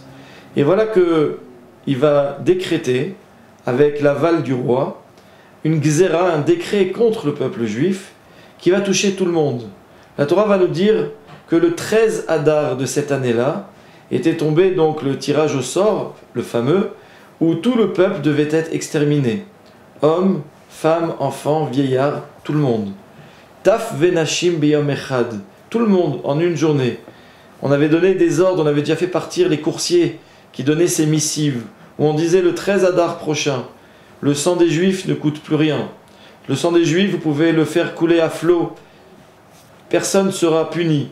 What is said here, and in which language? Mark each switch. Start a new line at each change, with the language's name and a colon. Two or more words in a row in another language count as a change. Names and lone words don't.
French: Et voilà qu'il va décréter, avec l'aval du roi, une gzéra, un décret contre le peuple juif, qui va toucher tout le monde. La Torah va nous dire que le 13 Adar de cette année-là était tombé donc le tirage au sort, le fameux, où tout le peuple devait être exterminé. Hommes, femmes, enfants, vieillards, tout le monde.
Hebrew: טף ונשים ביום אחד,
French: tout le monde en une journée. On avait donné des ordres, on avait déjà fait partir les coursiers qui donnaient ces missives, où on disait le 13 Adar prochain, le sang des Juifs ne coûte plus rien. Le sang des Juifs, vous pouvez le faire couler à flot. Personne ne sera puni.